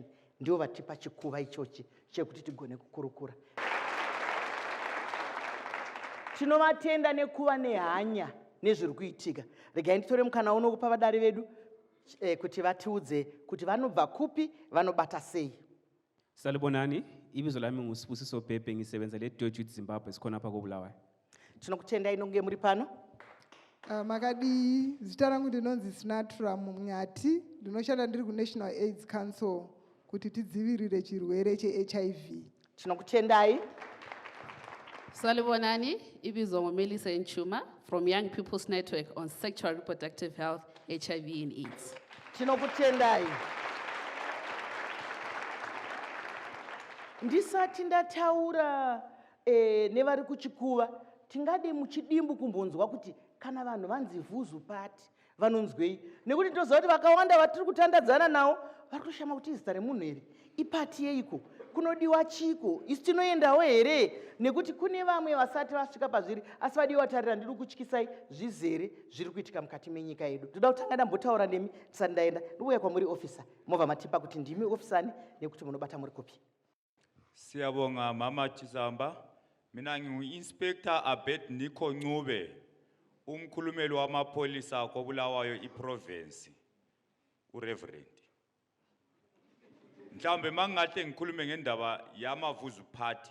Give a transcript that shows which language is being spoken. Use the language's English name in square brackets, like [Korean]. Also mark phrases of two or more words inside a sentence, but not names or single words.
[Shona] Ndio vatipa chikuva ichochi chekuti tigone kukurukura. Tinovatenda nekuva nehanya nezviri kuitika. Regai nditore mukana uno kupa vadare vedu kuti vatiudze kuti vanobva kupi, vanobata sei. [North Ndebele] Salibonani, ibizo lami nguSibusiso Pepe, ngisebenza leDojo Zimbabwe sikhona apha koBulawayo. [Shona] Tinokutendai nonke muri pano. Makadi zita rangu ndinonzi Sinatra Mungati, ndinoshanda ndiri kuNational AIDS Council kuti tidzivirire chirwere cheHIV. Tinokutendai. [North Ndebele] Salibonani, ibizo nguMelisa Nchuma [English] from Young People's Network on Sexual Reproductive Health, HIV and AIDS. [Shona] Tinokutendai. Ndisati ndataura nevari kuchikuva, tingade muchidimbu kumbonzwa kuti kana vanhu vanzi Vuzu party vanonzwei, nekuti toziva kuti vakawanda vatiri kutandadzana navo vari kushama kuti izita remunhu here ipati yeiko, kunodiwa chiko, isi tinoendawo here, nekuti kune vamwe vasati vasvika pazviri asi vadiwa tarira. Ndiri kutyisai zvizere zviri kuitika mukati menyika yedu. Toda kutanga ndambotaura nemi tisati ndaenda. Ndouya kwamuri ofisa, mobva matipa kuti ndimi ofisani nekuti munobata muri kupi. [North Ndebele] Siyabonga Mama Chisamba. Mina ngu-Inspector Abed Niko Ncube, umkhulumeli wamapolisa koBulawayo iprovince, uReverend. Mhlambe mangahle ngikhulume ngendaba yamaVuzu party.